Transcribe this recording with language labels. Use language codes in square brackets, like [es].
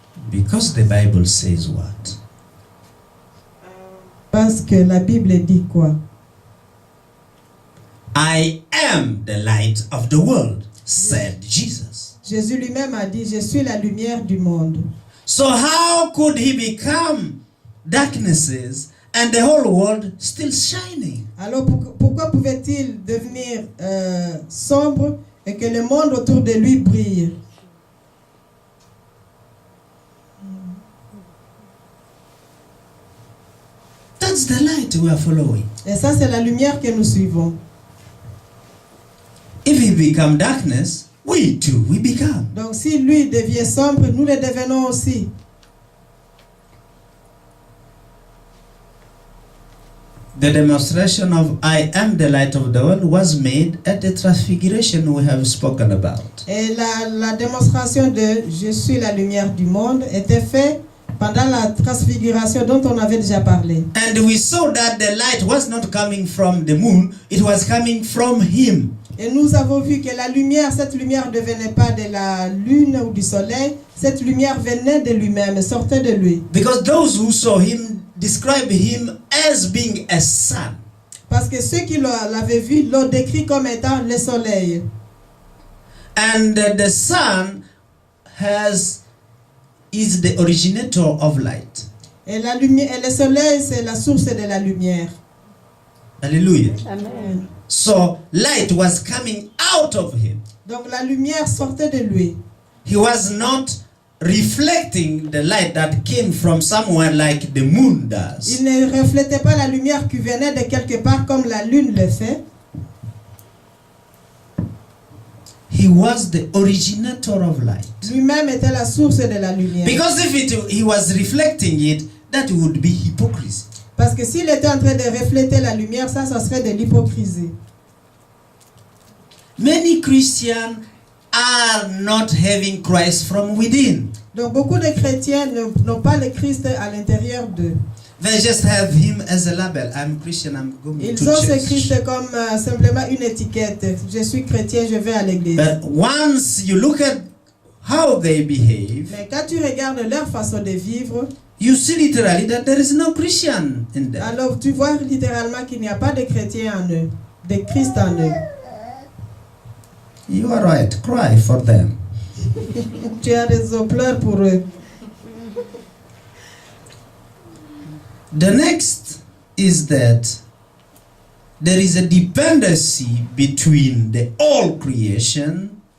[en] Because the Bible says what? [fr] Parce que la Bible dit quoi? [en] I am the light of the world, said Jesus. [fr] Jésus lui-même a dit, je suis la lumière du monde. [en] So how could he become darknesses and the whole world still shining? [fr] Alors pourquoi pouvait-il devenir sombre et que le monde autour de lui brille? [en] That's the light we are following. [fr] Et ça, c'est la lumière que nous suivons. [en] If he become darkness, we too we become. [fr] Donc si lui devient sombre, nous le devenons aussi. [en] The demonstration of I am the light of the world was made at the transfiguration we have spoken about. [fr] Et la démonstration de je suis la lumière du monde était faite pendant la transfiguration dont on avait déjà parlé. [en] And we saw that the light was not coming from the moon, it was coming from him. [fr] Et nous avons vu que la lumière, cette lumière ne venait pas de la lune ou du soleil, cette lumière venait de lui-même, sortait de lui. [en] Because those who saw him described him as being a sun. [fr] Parce que ceux qui l'avaient vu l'ont décrit comme étant le soleil. [en] And the sun is the originator of light. [fr] Et la lumière, et le soleil, c'est la source de la lumière. Hallelujah. Amen. [en] So light was coming out of him. [fr] Donc la lumière sortait de lui. [en] He was not reflecting the light that came from somewhere like the moon does. [fr] Il ne reflétait pas la lumière qui venait de quelque part comme la lune le fait. [en] He was the originator of light. [fr] Lui-même était la source de la lumière. [en] Because if he was reflecting it, that would be hypocrisy. [fr] Parce que s'il était en train de refléter la lumière, ça serait de l'hypocrisie. [en] Many Christians are not having Christ from within. [fr] Donc beaucoup de chrétiens n'ont pas le Christ à l'intérieur d'eux. [en] They just have him as a label. I'm Christian, I'm going [fr] Ils [en] to [fr] ont ce [en] church. [fr] Christ comme simplement une étiquette. Je suis chrétien, je vais à l'église. [en] But once you look at how they behave, [fr] Mais quand tu regardes leur façon de vivre, [en] you see literally that there is no Christian in them. [fr] alors tu vois littéralement qu'il n'y a pas de chrétien en eux, de Christ en eux. [en] You are right. Cry for them. [fr] Tu as raison, pleure pour eux. [en] The next is that there is a dependency between the all creation